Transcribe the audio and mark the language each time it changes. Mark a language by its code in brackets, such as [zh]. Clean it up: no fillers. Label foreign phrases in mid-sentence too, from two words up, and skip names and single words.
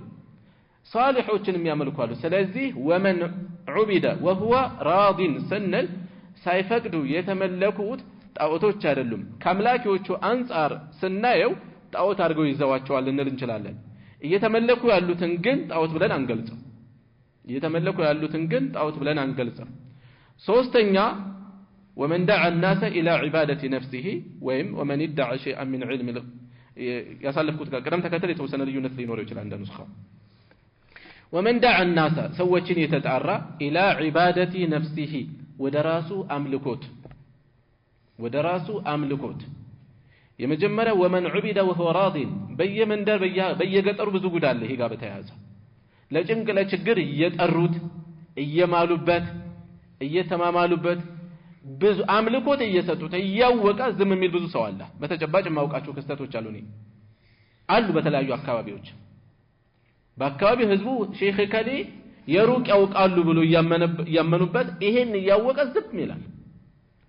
[am] ሷሊሖችን የሚያመልኩ አሉ። ስለዚህ [ar] ومن عبد وهو راض [am] ስንል ሳይፈቅዱ የተመለኩት ጣዖቶች አይደሉም። ከአምላኪዎቹ አንጻር ስናየው ጣዖት አድርገው ይዘዋቸዋል ልንል እንችላለን። እየተመለኩ ያሉትን ግን ጣዖት ብለን አንገልጽም። ሶስተኛ [ar] ومن دعا الناس إلى عبادة نفسه [am] ወይም [ar] ومن ادعى شيئا من علم [am] ያሳለፍኩት ጋር ቅደም ተከተል የተወሰነ ልዩነት ሊኖረው ይችላል እንደ ኑስኻ። [ar] ومن دعا الناس [am] ሰዎችን የተጣራ [ar] الى عباده نفسه [am] ወደ ራሱ አምልኮት የመጀመሪያ [ar] ومن عبد وهو راض [am] በየመንደር በየገጠሩ ብዙ ጉድ አለ። ይሄ ጋር በተያያዘ ለጭንቅ ለችግር እየጠሩት እየማሉበት እየተማማሉበት ብዙ አምልኮት እየሰጡት እያወቀ ዝም የሚል ብዙ ሰው አለ። በተጨባጭ የማውቃቸው ክስተቶች አሉ በተለያዩ አካባቢዎች። በአካባቢው ህዝቡ ሼክ ከሌ የሩቅ ያውቃሉ ብሎ ያመኑበት ይሄን እያወቀ ዝም ይላል። ወመን